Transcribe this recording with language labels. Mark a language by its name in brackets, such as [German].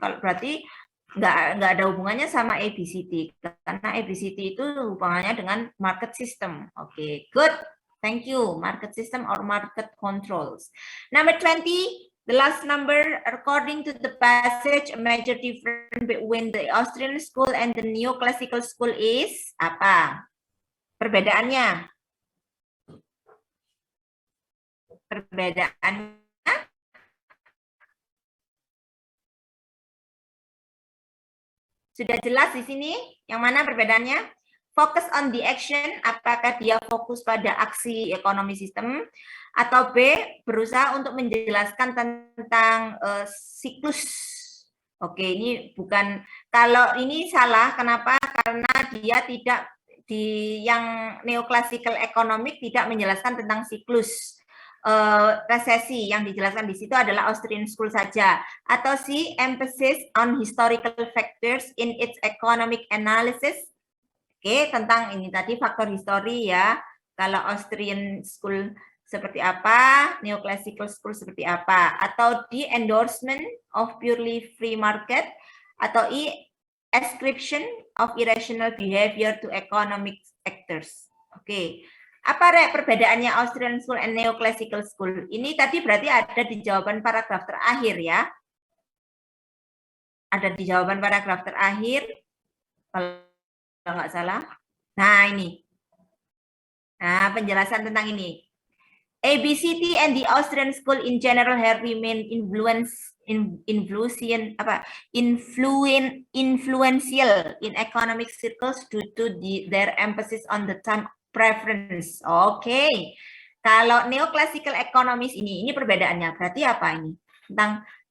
[Indonesian] Kalau berarti nggak ada hubungannya sama ABCD, karena ABCD itu hubungannya dengan market system. Oke, good. Thank you. [English] Market system or market controls. Number 20. The last number, according to the passage, a major difference between the Austrian school and the neoclassical school is apa? [Indonesian] Perbedaannya? Perbedaannya? Sudah jelas di sini? Yang mana perbedaannya? Focus on the action, apakah dia fokus pada aksi ekonomi sistem, atau B, berusaha untuk menjelaskan tentang siklus. Oke, ini bukan, kalau ini salah, kenapa? Karena dia tidak, di yang neoclassical economic tidak menjelaskan tentang siklus resesi, yang dijelaskan di situ adalah Austrian School saja. [English] Atau C, emphasis on historical factors in its economic analysis. [Indonesian] Oke, tentang ini tadi faktor histori ya. Kalau Austrian School seperti apa, Neoclassical School seperti apa, atau D, endorsement of purely free market, atau E, ascription of irrational behavior to economic actors. Oke, apa perbedaannya Austrian School and Neoclassical School? Ini tadi berarti ada di jawaban paragraf terakhir ya. Ada di jawaban paragraf terakhir. Kalau nggak salah. Nah, ini. Nah, penjelasan tentang ini. [English] ABCD and the Austrian School in general have remained influential in economic circles due to their emphasis on the time preference. [Indonesian] Oke. Kalau neoclassical economies ini perbedaannya. Berarti apa ini? Tentang